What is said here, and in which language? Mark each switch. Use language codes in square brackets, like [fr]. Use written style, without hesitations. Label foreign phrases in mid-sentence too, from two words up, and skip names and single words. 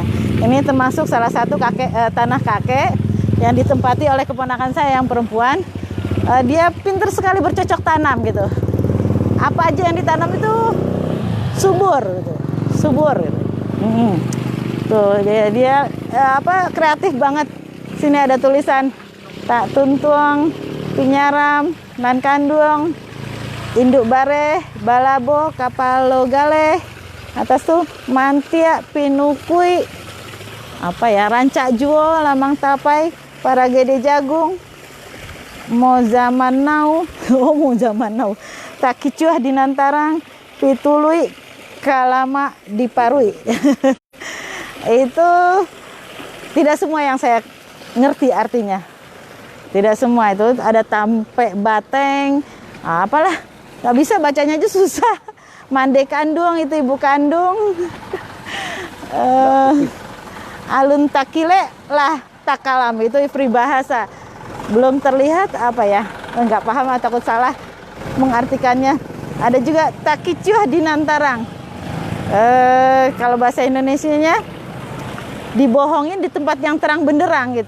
[id] Ini termasuk salah satu tanah kakek yang ditempati oleh keponakan saya yang perempuan. Dia pintar sekali bercocok tanam gitu. Apa aja yang ditanam itu subur gitu. Subur gitu. Tuh dia kreatif banget. Sini ada tulisan [min] tak tuntuang, pinyaram, nan kandung, induk bare, balabo, kapalo gale. Atas tuh mantia, pinukui, rancak juo, lamang tapai, para gede jagung, mau zaman now, mau zaman now, tak kicuah dinantarang, pitului, kalama diparui. [id] Itu tidak semua yang saya ngerti artinya. Tidak semua itu, ada tampe bateng, apalah, nggak bisa bacanya aja susah. [min] Mande kandung [id] itu ibu kandung. [min] Alun takile lah takalam itu peribahasa. [id] Belum terlihat enggak paham atau takut salah mengartikannya. Ada juga [min] takicuah dinantarang. [id] Kalau bahasa Indonesianya dibohongin di tempat yang terang benderang gitu.